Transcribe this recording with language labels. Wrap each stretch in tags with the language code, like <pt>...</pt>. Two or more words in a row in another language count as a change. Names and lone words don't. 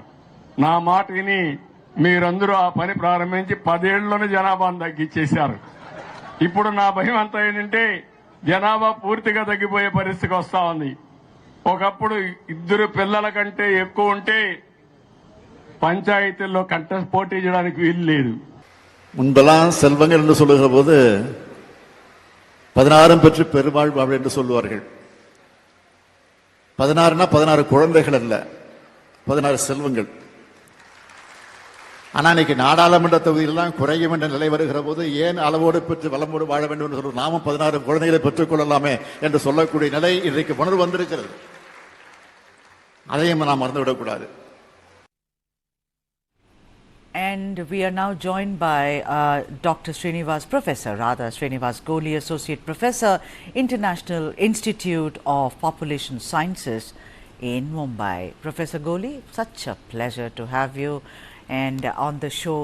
<te>నా మాట విని మీరందరూ ఆ పని ప్రారంభించి 10 ఏళ్లలోనే జనాభాను తగ్గించేశారు. ఇప్పుడు నా భయం అంతా ఏంటంటే జనాభా పూర్తిగా తగ్గిపోయే పరిస్థితికి వస్తా ఉంది. ఒకప్పుడు 2 పిల్లల కంటే ఎక్కువ ఉంటే పంచాయతీల్లో పోటీ చేయడానికి వీలు లేదు.</te> <ta>முன்பெல்லாம் செல்வங்கள் என்று சொல்லுகிற போது 16 பெற்று பெருவாழ்வு என்று சொல்லுவார்கள். 16னா 16 குழந்தைகள் அல்ல, 16 செல்வங்கள். ஆனா இன்னைக்கு நாடாளுமன்ற தொகுதியெல்லாம் குறையும் என்ற நிலை வருகிற போது ஏன் அளவோடு பெற்று வளமோடு வாழ வேண்டும் என்று நாமும் 16 குழந்தைகளை பெற்றுக் கொள்ளலாமே என்று சொல்லக்கூடிய நிலை இன்றைக்கு உணர்வு வந்திருக்கிறது. அதையும் நாம் மறந்துவிடக்கூடாது.</ta> <en>And we are now joined by Dr. Srinivas Goli, Associate Professor, International Institute of Population Sciences in Mumbai. Professor Goli, such a pleasure to have you and on the show.</en>